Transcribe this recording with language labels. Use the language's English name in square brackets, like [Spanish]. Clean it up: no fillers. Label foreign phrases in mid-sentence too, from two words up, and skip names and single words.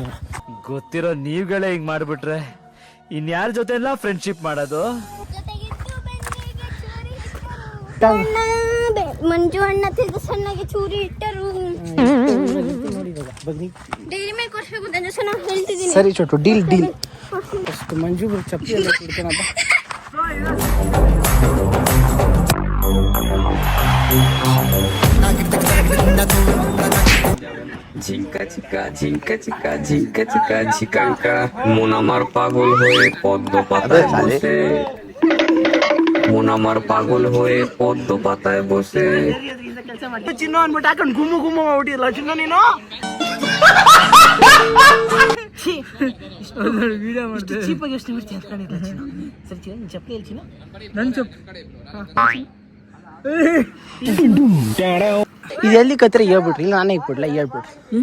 [Kannada] ಗೊತ್ತಿರೋ ನೀವುಗಳೇ ಹಿಂಗ್ ಮಾಡ್ಬಿಟ್ರೆ ಇನ್ಯಾರ ಜೊತೆ ಎಲ್ಲ ಫ್ರೆಂಡ್ಶಿಪ್ ಮಾಡೋದು? ಮಂಜು ಅಣ್ಣ ಸಣ್ಣಗೆ ಚೂರಿ ಇಟ್ಟರು. ಡೈರಿ ಮೇಲೆ ಕೊಡ್ಸ್ಬೇಕು ಅಂತ ನಾನು ಹೇಳ್ತಿದ್ದೀನಿ. ಸರಿ ಚೋಟು, ಡೀಲ್. ಅಷ್ಟು ಮಂಜು ಚಪ್ಪಲಿ ಎಲ್ಲ ಕೊಡ್ತಾನಪ್ಪ. [Bangla] ঝিঙ্কা চিকা ঝিঙ্কা চিকা ঝিঙ্কা চিকা ঝিকাঙ্কা মন আমার পাগল হয়ে পদ্ম পাতায় বসে, মন আমার পাগল হয়ে পদ্ম পাতায় বসে. [Kannada] ಚಿನ್ನು ಅಂದ್ಬಿಟ್ಟು ಹಾಕೊಂಡು ಗುಮ್ಮು ಮಾಡ್ಬಿಟ್ಟಿಲ್ಲ ಚಿನ್ನು ನೀನು. ವಿಡಿಯೋ ಮಾಡ್ತಾರೆ. ಚೀಪಾಗಿ ಯೋಚನೆ ಮಾಡ್ತೀನಿ ಅಂದ್ಕೊಂಡಿಲ್ಲ ಚಿನ್ನು. ಸರಿ ಚಿನ್ನು, ನಿನ್ನ ಚಪ್ಪಲಿ ಎಲ್ಲಿ ಚಿನ್ನು? ನನ್ ಚಪ್ ಇದು ಎಲ್ಲಿ ಕತ್ರೆ ಹೇಳ್ಬಿಟ್ರಿ, ಇಲ್ಲ ನಾನೇ ಇಟ್ಬಿಡ್ಲ ಹೇಳ್ಬಿಟ್ರಿ.